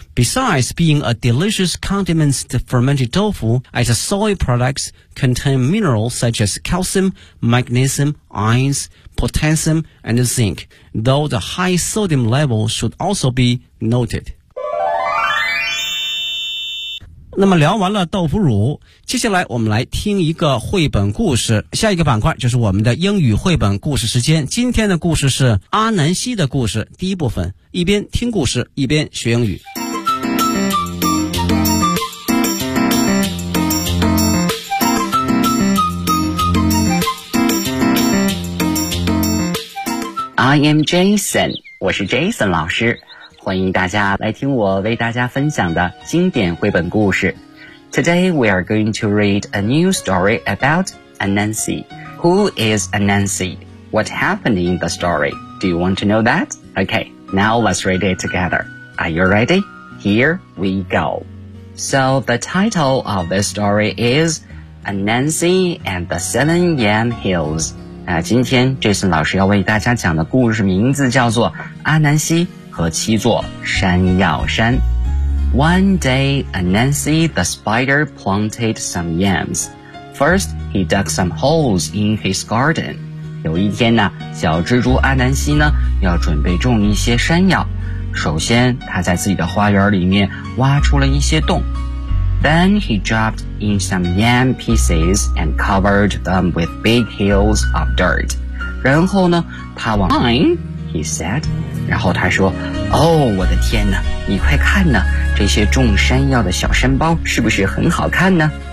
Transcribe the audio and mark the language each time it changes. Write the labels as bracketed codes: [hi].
[en] Besides being a delicious condiment, the fermented tofu as a soy product contain minerals such as calcium, magnesium, iron, potassium, and zinc, though the high sodium level should also be noted. [zh] 那么聊完了豆腐乳，接下来我们来听一个绘本故事。下一个板块就是我们的英语绘本故事时间。今天的故事是阿南西的故事，第一部分，一边听故事，一边学英语。 [en] I am Jason, [zh] 我是 Jason 老师，欢迎大家来听我为大家分享的经典绘本故事。 [en] Today we are going to read a new story about Anansi. Who is Anansi? What happened in the story? Do you want to know that? Okay, now let's read it together. Are you ready? Here we go. So the title of this story is Anansi and the Seven Yam Hills. [zh] 今天 Jason 老师要为大家讲的故事名字叫做阿南西和七座山药山。 [en] One day, Anansi the spider planted some yams. First, he dug some holes in his garden. [zh] 有一天呢，小蜘蛛阿南西呢，要准备种一些山药。首先，他在自己的花园里面挖出了一些洞。 [en] Then he dropped in some yam pieces and covered them with big hills of dirt. [zh] 然后呢，他往 [en] Mine, he said. [zh] 然后他说，哦，我的天哪，你快看呢，这些种山药的小山包是不是很好看呢？